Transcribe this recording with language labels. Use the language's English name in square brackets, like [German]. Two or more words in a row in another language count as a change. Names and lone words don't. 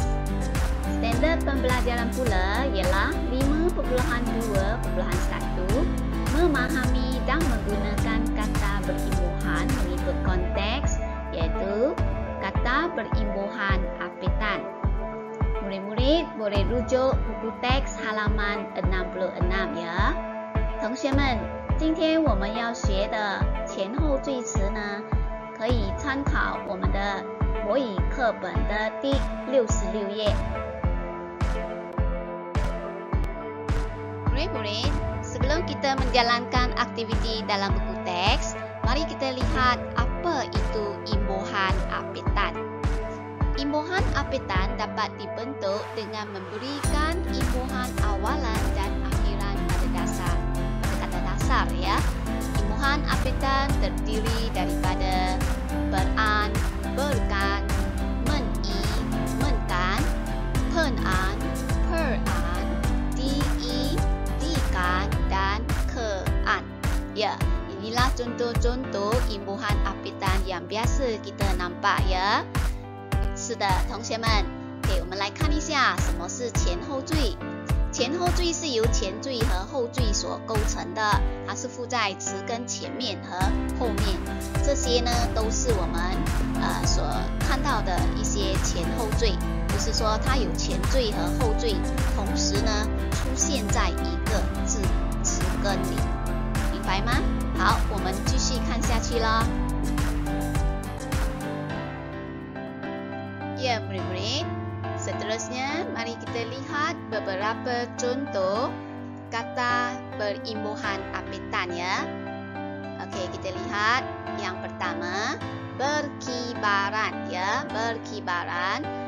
[Malay] Standard pembelajaran pula ialah 5.2.1. Memahami dan menggunakan kata berimbuhan mengikut konteks, iaitu kata berimbuhan apitan. Murid-murid boleh rujuk buku teks halaman 66 [Chinese] 呀。同学们，今天我们要学的前后缀词呢，可以参考我们的国语课本的第66 页。 [Malay] Murid-murid, sebelum kita menjalankan aktiviti dalam buku teks, mari kita lihat apa itu imbuhan apitan. Imbuhan apitan dapat dibentuk dengan memberikan imbuhan awalan dan akhiran pada kata dasar ya. Imbuhan apitan terdiri daripada beran, berkan, meni, menkan, penan, peran, di, dikan dan kean. Ya, inilah contoh-contoh imbuhan apitan yang biasa kita nampak ya. [Chinese] 是的，同学们，给我们来看一下什么是前后缀。前后缀是由前缀和后缀所构成的，它是附在词根前面和后面。这些呢都是我们所看到的一些前后缀，就是说它有前缀和后缀，同时呢出现在一个字词根里，明白吗？好，我们继续看下去啦。 [Malay] Ya, murid-murid. Seterusnya, mari kita lihat beberapa contoh kata berimbuhan apitan ya. Okey, kita lihat yang pertama, berkibaran ya, berkibaran.